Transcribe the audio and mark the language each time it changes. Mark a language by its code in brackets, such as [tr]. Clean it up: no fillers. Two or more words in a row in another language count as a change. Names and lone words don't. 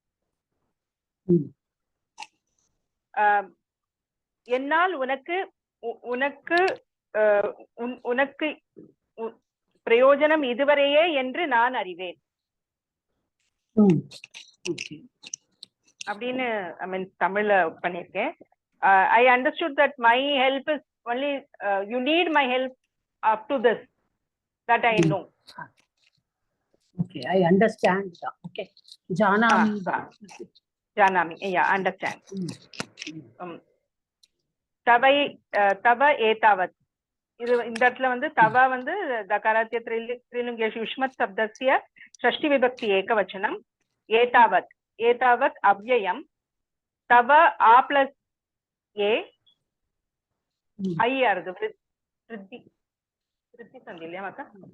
[ta] என்னால் உனக்கு உனக்கு பிரயோஜனம் இதுவரையே என்று நான் அறிவேன் அப்படின்னு [en] I mean [ta] தமிழ்ல பண்ணிருக்கேன். [en] I understood that my help is only you need my help up to this, that I know. Okay, I understand. Okay, janami. Janami, yeah, understand. [sa] तव एतावत्, [ta] இது இந்த இடத்துல வந்து தவ வந்து [sa] तकाराद्य त्रिलिङ्गेषु युष्मत् शब्दस्य षष्ठी विभक्ति एकवचनम्. एतावत्, एतावत् अव्ययम्. [ta] தவ ஆ பிளஸ் ஏ ஐ ஆறுது விருத்தி சந்தி இல்லையா மாதா?